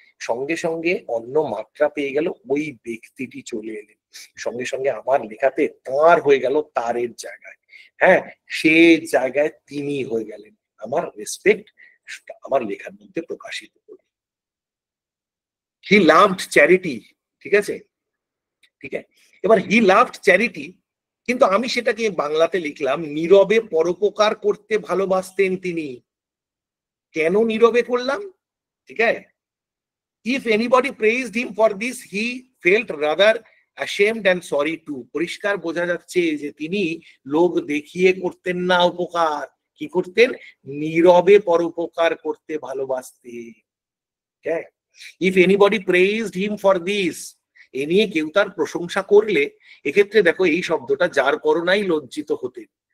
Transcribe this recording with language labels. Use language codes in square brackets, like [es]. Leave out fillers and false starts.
[bn] সঙ্গে সঙ্গে অন্য মাত্রা পেয়ে গেল, ওই ব্যক্তিটি চলে এলেন, সঙ্গে সঙ্গে আমার লেখাতে তার হয়ে গেল তারের জায়গায়, হ্যাঁ, সে জায়গায় তিনি হয়ে গেলেন, আমার রেসপেক্ট আমার লেখার মধ্যে প্রকাশিত হল। [en] he loved charity, [bn] ঠিক আছে, ঠিক আছে। এবার [en] he loved charity, [bn] কিন্তু আমি সেটাকে বাংলাতে লিখলাম নীরবে পরোপকার করতে ভালোবাসতেন তিনি। কেন নীরবে করলাম, ঠিক আছে? [en] If anybody praised him for this, he felt rather ashamed and sorry too. [bn] পরিষ্কার বোঝা যাচ্ছে যে তিনি লোক দেখিয়ে করতেন না উপকার, কি করতেন? নীরবে পরোপকার করতে ভালোবাসতেন। [en] If anybody praised him for this, [bn] এ নিয়ে কেউ তার প্রশংসা করলে, এক্ষেত্রে দেখো এই শব্দটা যার করোনাই লজ্জিত হতেন।